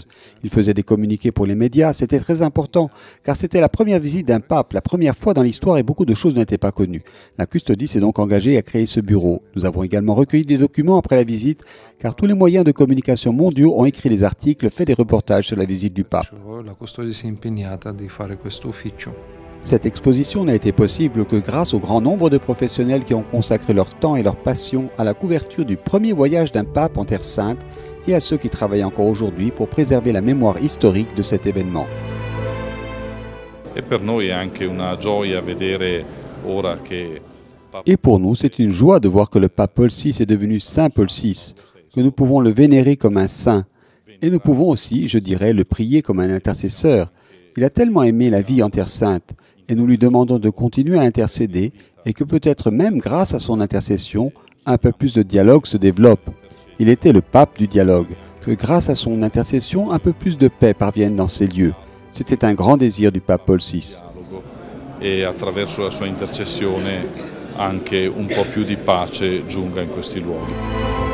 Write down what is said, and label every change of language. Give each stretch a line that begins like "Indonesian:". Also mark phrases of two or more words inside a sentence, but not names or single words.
French: Ils faisaient des communiqués pour les médias. C'était très important, car c'était la première visite d'un pape, la première fois dans l'histoire et beaucoup de choses n'étaient pas connues. La custodie s'est donc engagée à créer ce bureau. Nous avons également recueilli des documents après la visite, car tous les moyens de communication mondiaux ont écrit des articles, fait des reportages sur la visite du pape.
Italian: La custodia si è impegnata di fare questo ufficio.
French: Cette exposition n'a été possible que grâce au grand nombre de professionnels qui ont consacré leur temps et leur passion à la couverture du premier voyage d'un pape en Terre Sainte et à ceux qui travaillent encore aujourd'hui pour préserver la mémoire historique de cet événement.
Italian: E per noi è anche una gioia vedere ora che
French: Et pour nous, c'est une joie de voir que le pape Paul VI est devenu Saint Paul VI, que nous pouvons le vénérer comme un saint. Et nous pouvons aussi, je dirais, le prier comme un intercesseur. Il a tellement aimé la vie en Terre Sainte, et nous lui demandons de continuer à intercéder, et que peut-être même grâce à son intercession, un peu plus de dialogue se développe. Il était le pape du dialogue, que grâce à son intercession, un peu plus de paix parvienne dans ces lieux. C'était un grand désir du pape Paul VI.
Italian: E attraverso la sua intercessione anche un po' più di pace giunga in questi luoghi.